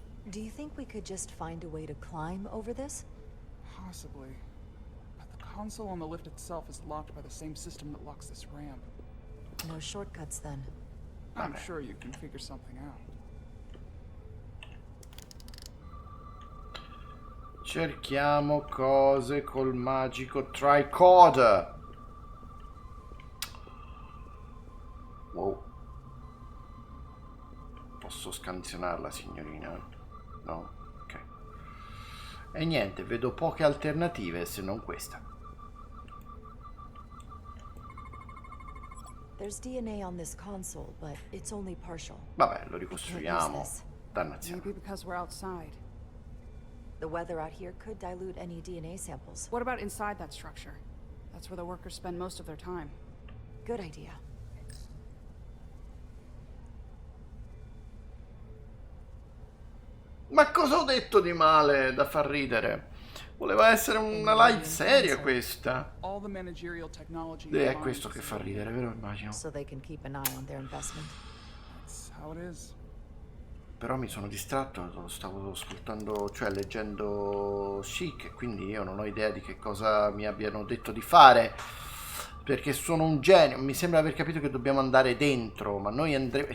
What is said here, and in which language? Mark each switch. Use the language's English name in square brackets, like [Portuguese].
[English] Do you think we could just find a way to climb over this? Possibly. But the console on the lift itself is locked by the same system that locks this ramp. No shortcuts then. I'm sure you can figure something out. [Italian] Cerchiamo cose col magico tricorder. Wow. Posso scansionarla, signorina? No? Ok. E niente, vedo poche alternative se non questa. [English] There's DNA on this console, but it's only partial. [Italian] Vabbè, lo ricostruiamo. Dannazione. [English] Maybe because we're outside. The weather out here could dilute any DNA samples. What about inside that structure? That's where the workers spend most of their time. Good idea. [Italian] Ma cosa ho detto di male da far ridere? Voleva essere una live seria questa. È questo che fa ridere, vero? Immagino. [English] So they can keep an eye on their investment. That's how it is. [Italian] Però mi sono distratto, stavo ascoltando, cioè leggendo Chic, quindi io non ho idea di che cosa mi abbiano detto di fare, perché sono un genio. Mi sembra aver capito che dobbiamo andare dentro, ma noi andremo...